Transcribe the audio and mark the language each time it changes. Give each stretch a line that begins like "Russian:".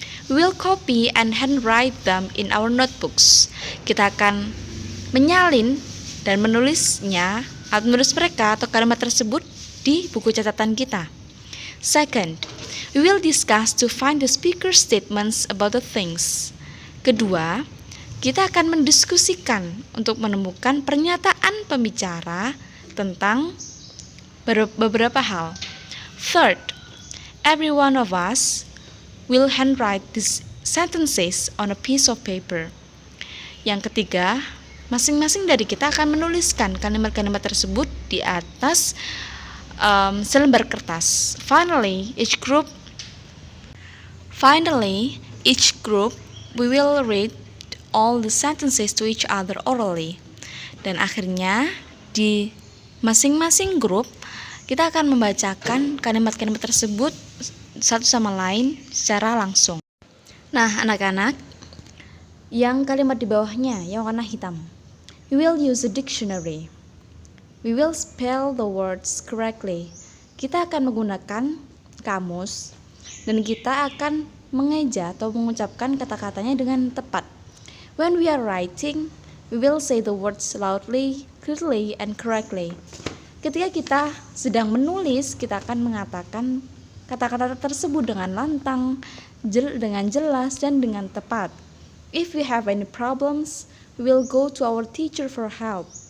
English: We will copy and handwrite them in our notebooks.
Indonesian: Kita akan menyalin dan menulis mereka atau kalimat tersebut di buku catatan kita.
English: Second, we will discuss to find the speaker statements about the things.
Indonesian: Kedua, kita akan mendiskusikan untuk menemukan pernyataan pembicara tentang beberapa hal.
English: Third, every one of us will handwrite these sentences on a piece of paper.
Indonesian: Yang ketiga, masing-masing dari kita akan menuliskan kalimat-kalimat tersebut di atas selembar kertas.
English: Finally, each group we will read all the sentences to each other orally.
Indonesian: Dan akhirnya di masing-masing grup kita akan membacakan kalimat-kalimat tersebut satu sama lain secara langsung. Nah, anak-anak, yang kalimat di bawahnya yang warna hitam.
English: We will use a dictionary. We will spell the words correctly.
Indonesian: Kita akan menggunakan kamus dan kita akan mengeja atau mengucapkan kata-katanya dengan tepat.
English: When we are writing, we will say the words loudly, clearly, and correctly.
Indonesian: Ketika kita sedang menulis, kita akan mengatakan kata-kata tersebut dengan lantang, dengan jelas, dan dengan tepat.
English: If we have any problems, we will go to our teacher for help.